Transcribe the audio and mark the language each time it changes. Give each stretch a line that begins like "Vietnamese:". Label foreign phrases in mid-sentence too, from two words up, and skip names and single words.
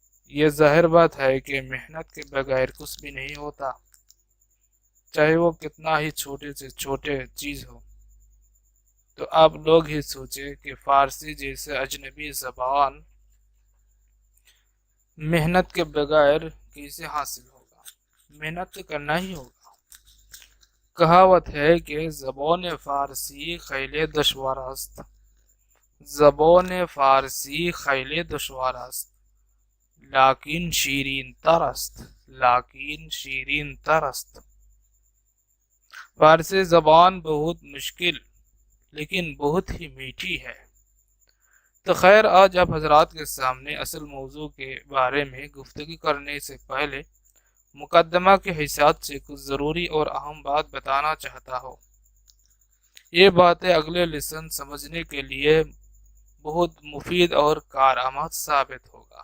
Urdu: یہ ظاہر بات ہے کہ محنت کے بغیر کچھ بھی نہیں ہوتا، چاہے وہ کتنا ہی چھوٹے سے چھوٹے چیز ہو۔ تو آپ لوگ ہی سوچیں کہ فارسی جیسے اجنبی زبان محنت کے بغیر کیسے حاصل ہوگا؟ محنت تو کرنا ہی ہوگا۔ کہاوت ہے کہ
Persian: زبان فارسی خیلی دشوار است، زبان فارسی خیلی دشوار است، لیکن شیرین تر است، لیکن شیرین تر است۔
Urdu: فارسی زبان بہت مشکل لیکن بہت ہی میٹھی ہے۔ تو خیر، آج آپ حضرات کے سامنے اصل موضوع کے بارے میں گفتگو کرنے سے پہلے مقدمہ کے حیثیت سے کچھ ضروری اور اہم بات بتانا چاہتا ہوں۔ یہ باتیں اگلے لیسن سمجھنے کے لیے بہت مفید اور کارآمد ثابت ہوگا۔